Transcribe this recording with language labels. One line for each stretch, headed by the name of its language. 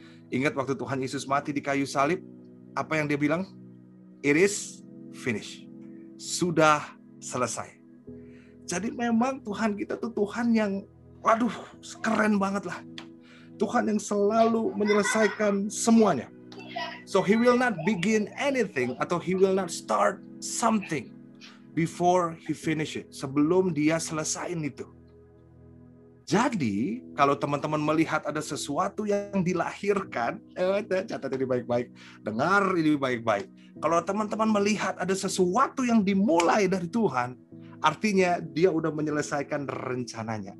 Indonesian: Ingat waktu Tuhan Yesus mati di kayu salib, apa yang dia bilang?
English: It is finished.
Indonesian: Sudah selesai. Jadi memang Tuhan kita tuh Tuhan yang, waduh, keren banget lah. Tuhan yang selalu menyelesaikan semuanya.
English: So he will not begin anything atau he will not start something before he finish it.
Indonesian: Sebelum dia selesaiin itu. Jadi, kalau teman-teman melihat ada sesuatu yang dilahirkan, catat ini baik-baik, dengar ini baik-baik. Kalau teman-teman melihat ada sesuatu yang dimulai dari Tuhan, artinya dia udah menyelesaikan rencananya.